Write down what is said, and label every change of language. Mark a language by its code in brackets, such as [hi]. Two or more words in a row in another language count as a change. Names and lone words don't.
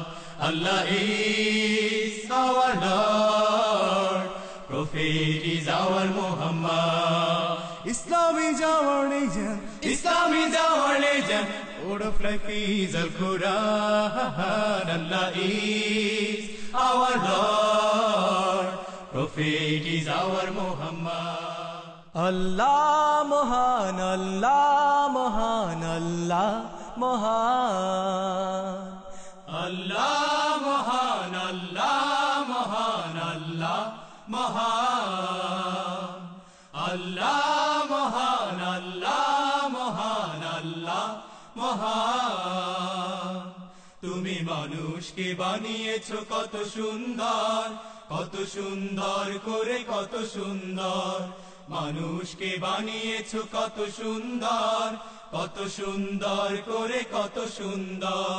[en] Allah is our Lord, Prophet is our Muhammad. Islam is our religion, Islam is our religion. Word of life is Al-Quran. Allah is our Lord, Prophet is our Muhammad. [bn] আল্লাহ মহান, আল্লাহ মহান, আল্লাহ মহান. আল্লাহ মহান, আল্লাহ মহান, আল্লাহ মহান. আল্লাহ মহান, আল্লাহ মহান, আল্লাহ মহান। তুমি মানুষকে বানিয়েছো কত সুন্দর, কত সুন্দর করে, কত সুন্দর। মানুষকে বানিয়েছো কত সুন্দর, কত সুন্দর করে, কত সুন্দর।